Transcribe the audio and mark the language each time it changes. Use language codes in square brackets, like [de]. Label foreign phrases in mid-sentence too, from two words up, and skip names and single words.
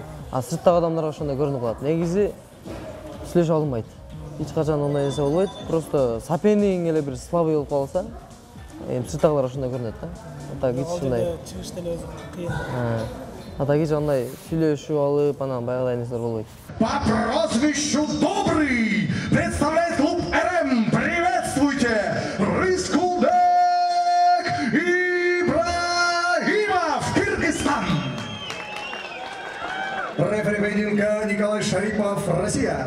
[ky] Сырттагы адамдарга ошондой көрүнүп калат. Негизи сүйлөшүп алынбайт. Эч качан ондай нерсе болбойт. Просто сопернигиң эле бир слабый болуп калса, сырттагылар ошондой көрүнөт да. Так эч ушундай. Чыгышта эле өзү кыйын. Так эч андай сүйлөшүп алып, анан баягыдай нерселер болбойт. [ru] По прозвищу Добрый представляет клуб РМ. Приветствуйте! Рыскулбек Ибраимов, Кыргызстан! Рефери поединка Николай Шарипов, Россия.